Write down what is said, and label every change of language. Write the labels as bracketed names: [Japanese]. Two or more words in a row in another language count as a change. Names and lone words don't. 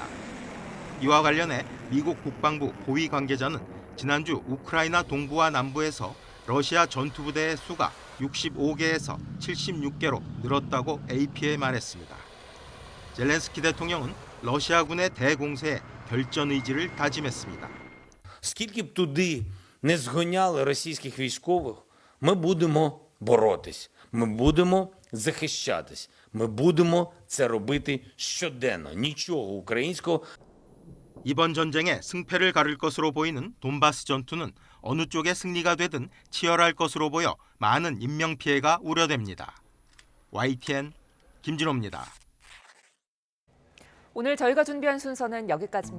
[Korean] 이와 관련해 미국 국방부 고위 관계자는 지난주 우크라이나 동부와 남부에서 러시아 전투부대의 수가 65개에서 76개로 늘었다고 AP에 말했습니다. 젤렌스키 대통령은 러시아군의 대공세에 결전 의지를 다짐했습니다. [Ukrainian] Скільки б туди не згоняли російських військових, ми будемо боротись, ми будемо захищатись, ми будемо це робити щоденно. Нічого українського. [Korean] 이번 전쟁에 승패를 가를 것으로 보이는 돈바스 전투는 어느 쪽의 승리가 되든 치열할 것으로 보여 많은 인명피해가 우려됩니다. YTN 김진호입니다. 오늘 저희가 준비한 순서는 여기까지입니다.